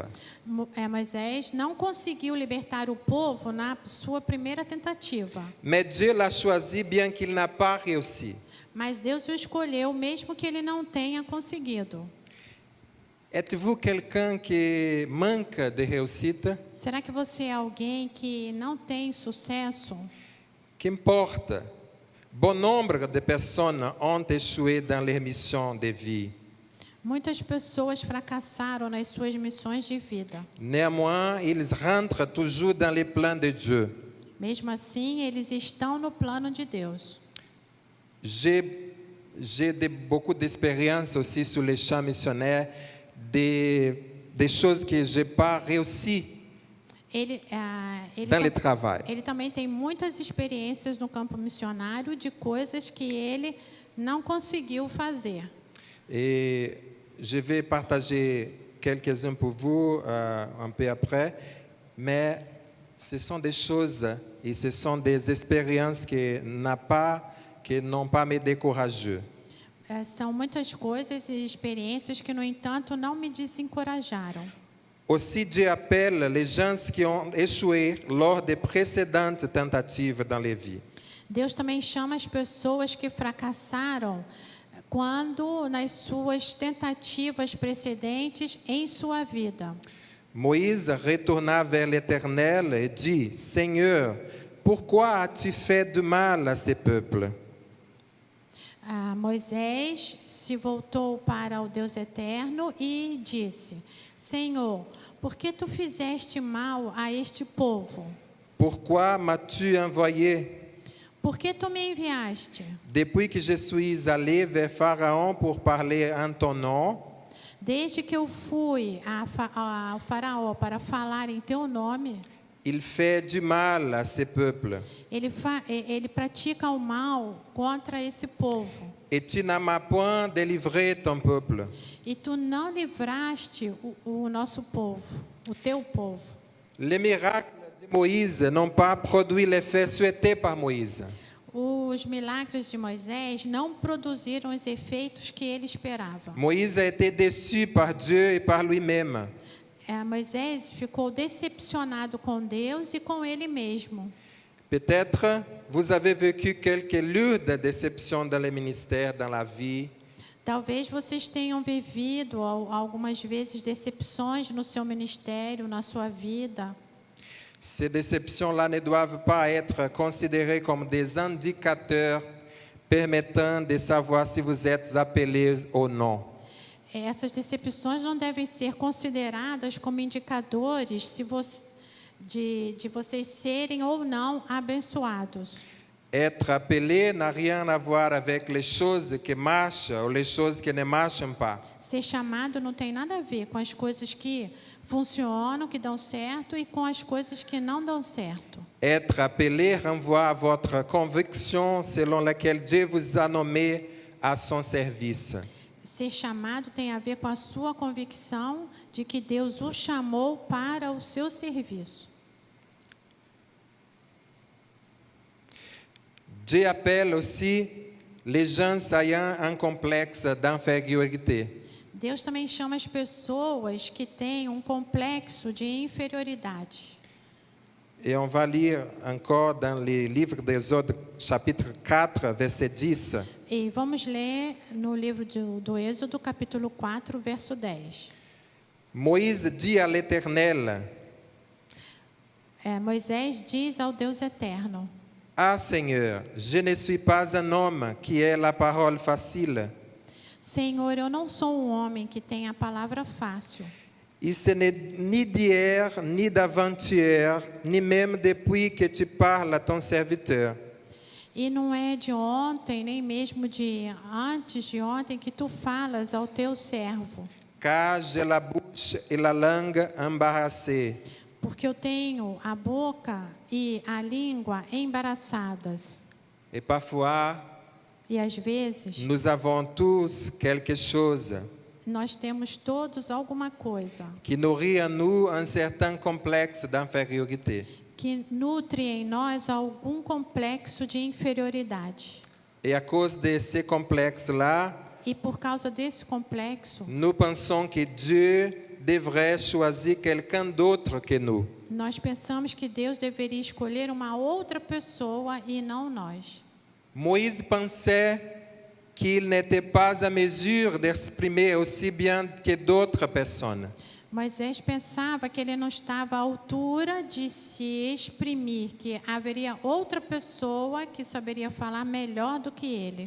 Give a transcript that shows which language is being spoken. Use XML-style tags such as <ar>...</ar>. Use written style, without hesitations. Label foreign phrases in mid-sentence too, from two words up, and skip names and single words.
<pt>Moisés não conseguiu libertar o povo na sua primeira tentativa.</pt> <fr>Mais Dieu l'a choisi bien qu'il n'a pas réussi.</fr> <pt>Mas Deus o escolheu mesmo que ele não tenha conseguido.</pt> <fr>Êtes-vous quelqu'un qui manque de réussite?</fr> <pt>Será que você é alguém que não tem sucesso?</pt> <fr>Qu'importe, bon nombre de personnes ont échoué dans leur mission de vie.</fr> <pt>Muitas pessoas fracassaram nas suas missões de vida.</pt> <fr>Néanmoins, ils rentrent toujours dans les plans de Dieu.</fr> <pt>Mesmo assim, eles estão no plano de Deus.</pt> <fr>J'ai beaucoup d'expérience aussi sur les champs missionnaires, des choses que je n'ai pas réussi dans le travail.</fr> <pt>Ele também tem muitas experiências no campo missionário de coisas que ele não conseguiu fazer.</pt> <fr>Et je vais partager quelques-uns pour vous un peu après, mais ce sont des choses et ce sont des expériences qui n'ont pas me découragé.</fr> <pt>São muitas coisas e experiências que, no entanto, não me desencorajaram.</pt> <fr>Aussi, Dieu appelle les gens qui ont échoué lors des précédentes tentatives dans les vies.</fr> <pt>Deus também chama as pessoas que fracassaram quando nas suas tentativas precedentes em sua vida.</pt> <fr>Moïse retourna vers l'Éternel et dit: Seigneur, pourquoi as-tu fait du mal à ce peuple?</fr> <pt>Moisés se voltou para o Deus eterno e disse: Senhor, por que tu fizeste mal a este povo?</pt> <fr>Pourquoi m'as-tu envoyé?</fr> <pt>Por que tu me enviaste?</pt> <fr>Depuis que je suis allé vers Pharaon pour parler en ton nom,</fr> <pt>Desde que eu fui ao faraó para falar em teu nome,</pt> <fr>il fait du mal à ce peuple.</fr> <pt>ele pratica o mal contra esse povo.</pt> <fr>Et tu n'as point délivré ton peuple.</fr> <pt>E tu não livraste o nosso povo, o teu povo.</pt> <fr>Les miracles de Moïse n'ont pas produit l'effet souhaité par Moïse.</fr> <pt>Os milagres de Moisés não produziram os efeitos que ele esperava.</pt> <fr>Moïse a été déçu par Dieu et par lui-même.</fr> <pt>Moisés ficou decepcionado com Deus e com ele mesmo.</pt> <fr>Peut-être vous avez vécu quelques lourdes déceptions dans le ministère, dans la vie.</fr> <pt>Talvez vocês tenham vivido algumas vezes decepções no seu ministério, na sua vida.</pt> <fr>Ces déceptions-là ne doivent pas être considérées comme des indicateurs permettant de savoir si vous êtes appelé ou non.</fr> <pt>Essas decepções não devem ser consideradas como indicadores de vocês serem ou não abençoados.</pt> <fr>Être appelé n'a rien à voir avec les choses qui marchent ou les choses qui ne marchent pas.</fr> <pt>Ser chamado não tem nada a ver com as coisas que funcionam, que dão certo, e com as coisas que não dão certo.</pt> <fr>Être appelé renvoie à votre conviction selon laquelle Dieu vous a nommé à son service.</fr> <pt>Ser chamado tem a ver com a sua convicção de que Deus o chamou para o seu serviço.</pt> <fr>Dieu appelle aussi les gens ayant un complexe d'infériorité.</fr> <pt>Deus também chama as pessoas que têm um complexo de inferioridade.</pt> <fr>Et on va lire encore dans le livre d'Exode, chapitre 4, verset 10.</fr> <pt>E vamos ler no livro do Êxodo, capítulo 4, verso 10.</pt> <fr>Moïse dit à l'Éternel,</fr> <pt>Moisés diz ao Deus eterno:</pt> <fr>Ah Seigneur, je ne suis pas un homme qui ait la parole facile.</fr> <pt>Senhor, eu não sou um homem que tem a palavra fácil.</pt> <fr>Et ce n'est ni d'hier, ni d'avant-hier, ni même depuis que tu parles à ton serviteur.</fr> <pt>E não é de ontem, nem mesmo de antes de ontem que tu falas ao teu servo.</pt> <fr>Car j'ai la bouche et la langue embarrassées.</fr> <pt>Porque eu tenho a boca e a língua embaraçadas.</pt> <fr>Et parfois,</fr> <pt>e às vezes,</pt> <fr>nous avons tous quelque chose</fr> <pt>nós temos todos alguma coisa</pt> <fr>qui nourrit en nous un certain complexe d'infériorité.</fr> <pt>Que nutre em nós algum complexo de inferioridade.</pt> <fr>Et à cause de ces complexes-là,</fr> <pt>e por causa desse complexo,</pt> <fr>nous pensons que Dieu devrait choisir quelqu'un d'autre que nous.</fr> <pt>Nós pensamos que Deus deveria escolher uma outra pessoa e não nós.</pt> <fr>Moïse pensait qu'il n'était pas à mesure d'exprimer aussi bien que d'autres personnes.</fr> <pt>Moisés pensava que ele não estava à altura de se exprimir, que haveria outra pessoa que saberia falar melhor do que ele.</pt>